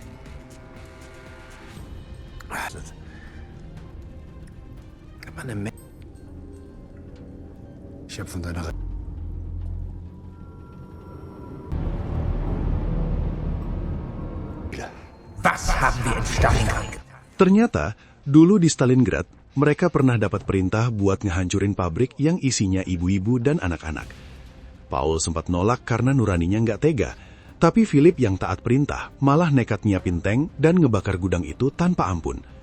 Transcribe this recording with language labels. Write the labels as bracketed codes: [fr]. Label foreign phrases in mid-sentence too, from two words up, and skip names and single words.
[de] Aber eine Menge. Ich habe von deiner Was haben wir in Stalingrad? [id] Ternyata, dulu di Stalingrad, mereka pernah dapat perintah buat ngehancurin pabrik yang isinya ibu-ibu dan anak-anak. Paul sempat nolak karena nuraninya nggak tega, tapi Philip yang taat perintah malah nekat nyiapin tank dan ngebakar gudang itu tanpa ampun.